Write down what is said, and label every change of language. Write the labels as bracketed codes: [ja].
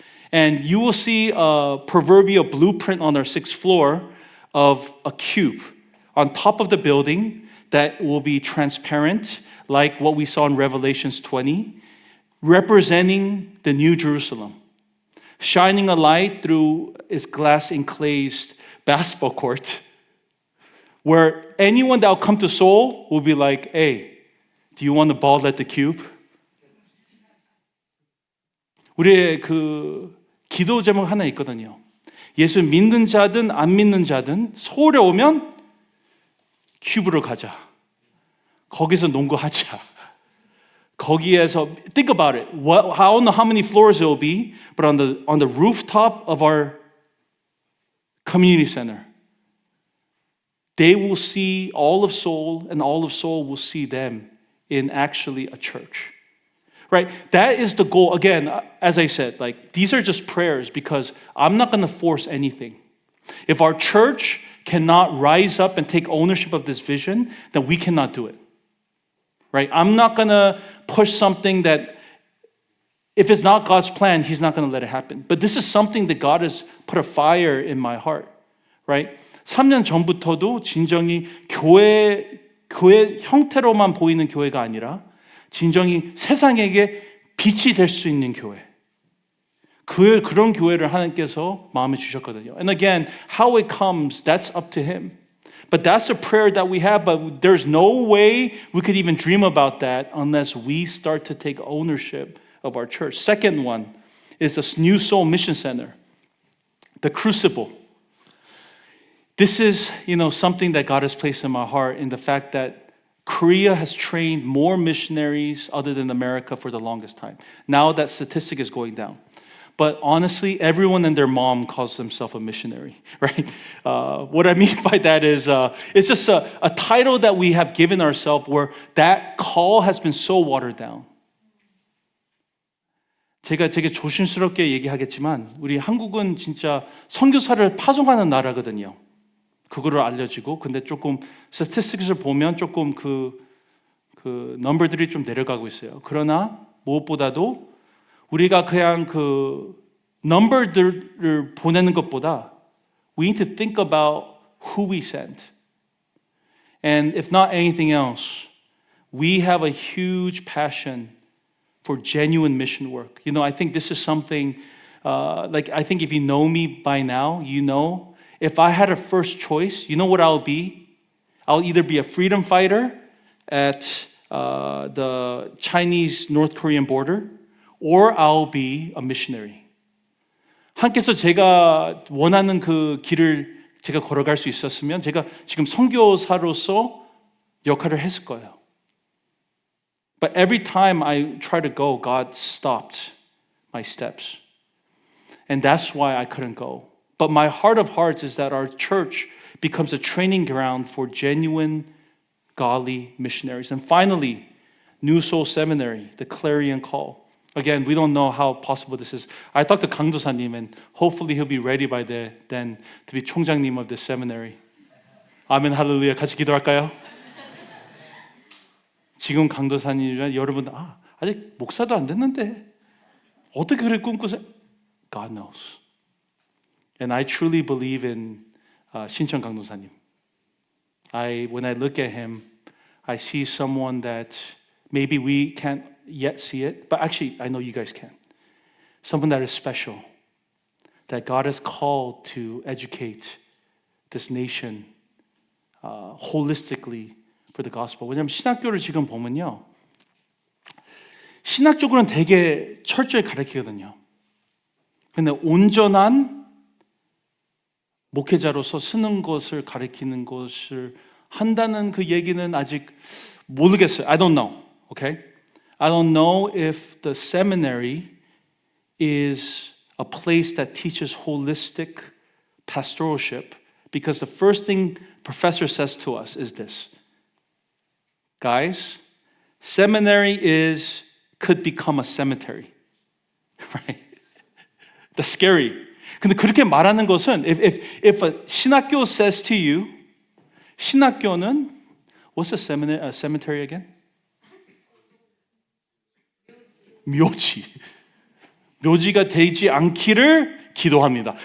[en] And you will see a proverbial blueprint on our 6th floor of a cube on top of the building that will be transparent, like what we saw in Revelations 20, representing the New Jerusalem, shining a light through its glass enclosed basketball court, where anyone that will come to Seoul will be like, hey, do you want the ball at the cube? [ko] 우리의 그 기도 제목 하나 있거든요. 예수 믿는 자든 안 믿는 자든 서울에 오면 큐브로 가자. 거기서 농구하자. 거기에서 [en] think about it. I don't know how many floors it will be, but on the rooftop of our community center, they will see all of Seoul, and all of Seoul will see them in actually a church. Right? That is the goal. Again, as I said, like these are just prayers because I'm not going to force anything. If our church cannot rise up and take ownership of this vision, then we cannot do it. Right? I'm not going to push something that if it's not God's plan, He's not going to let it happen. But this is something that God has put a fire in my heart. Right? [ko] 3년 전부터도 진정이 교회 형태로만 보이는 교회가 아니라 진정이 세상에게 빛이 될 수 있는 교회. 그런 교회를 하나님께서 마음에 주셨거든요. [en] And again, how it comes, that's up to Him. But that's a prayer that we have, but there's no way we could even dream about that unless we start to take ownership of our church. Second one is this New Soul Mission Center, the Crucible. This is, something that God has placed in my heart in the fact that Korea has trained more missionaries other than America for the longest time. Now that statistic is going down. But honestly, everyone and their mom calls themselves a missionary, right? What I mean by that is it's just a title that we have given ourselves where that call has been so watered down. [ko] 제가 되게 조심스럽게 얘기하겠지만 우리 한국은 진짜 선교사를 파송하는 나라거든요. 그거를 알려지고 근데 조금 스태티스틱을 보면 조금 그 넘버들이 좀 내려가고 있어요. 그러나 무엇보다도 우리가 그냥 그 넘버들을 보내는 것보다 [en] we need to think about who we send. And if not anything else, we have a huge passion for genuine mission work. I think this is something I think if you know me by now, if I had a first choice, you know what I'll be? I'll either be a freedom fighter at the Chinese-North Korean border, or I'll be a missionary. [ko] 하나님께서 제가 원하는 그 길을 제가 걸어갈 수 있었으면 제가 지금 선교사로서 역할을 했을 거예요. [en] But every time I try to go, God stopped my steps. And that's why I couldn't go. But my heart of hearts is that our church becomes a training ground for genuine, godly missionaries. And finally, New Soul Seminary, the clarion call. Again, we don't know how possible this is. I talked to 강 도사님, and hopefully he'll be ready by then to be 총장님 of this seminary. [ko] 아멘, 할렐루야. 같이 기도할까요? 지금 강 도사님이란 여러분, 아직 목사도 안 됐는데 어떻게 그를 꿈꾸세요? [en] God knows. And I truly believe in 신천 강도사님. When I look at him, I see someone that maybe we can't yet see it, but actually I know you guys can. Someone that is special, that God has called to educate this nation holistically for the gospel. [ko] 왜냐하면 신학교를 지금 보면요, 신학적으로는 되게 철저히 가르치거든요. 근데 온전한 목회자로서 쓰는 것을 가리키는 것을 한다는 그 얘기는 아직 모르겠어요. [en] I don't know. Okay? I don't know if the seminary is a place that teaches holistic pastoralship, because the first thing professor says to us is this: guys, seminary could become a cemetery. Right? That's scary. [ko] 근데 그렇게 말하는 것은 [en] if a 신학교 says to you, [ko] 신학교는 [en] what's a cemetery again? [ko] 묘지. 묘지가 되지 않기를 기도합니다.